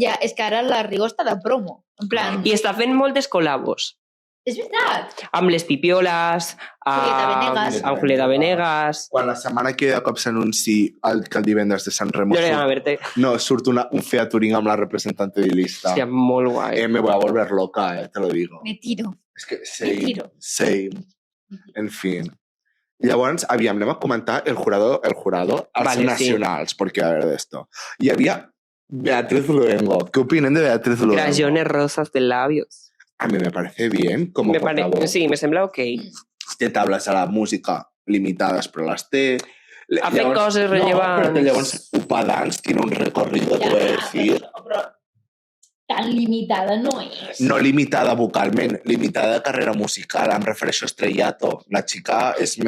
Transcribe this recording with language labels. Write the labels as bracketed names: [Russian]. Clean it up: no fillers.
[Catalan] Ja, és que ara la Rigo està de promo. En plan, I està fent moltes col·labos. és veritat. Amb les Pipioles, Julieta Venegas. amb Julieta Venegas, Quan la setmana que ve de cop s'anunciï que el divendres de Sant Remo Loredana Verte. no, surt un featuring amb la representante de lista. Seria molt guai. [Spanish] Me voy a volver loca, te lo digo. Me tiro. [Catalan] És que [Spanish] tiro. [Catalan] same. En fin. Llavors, aviam, anem a comentar el jurado als Vale, sí. nacionals, porque a ver de esto. Hi havia Beatriz Luengo. [Spanish] ¿Qué opinen de Beatriz Luengo? Crayones rosas de labios. A mí me parece bien como portavoz. [Catalan] Sí, me sembla ok. Té tables a la música limitades, però les té. Ha fet coses rellevants. [Spanish] No, però llavors Upa Dance tiene un recorrido, te voy a decir. [Catalan] Però tan limitada no és. No limitada vocalment, limitada de carrera musical, em refereixo a estrellato. La xica és més...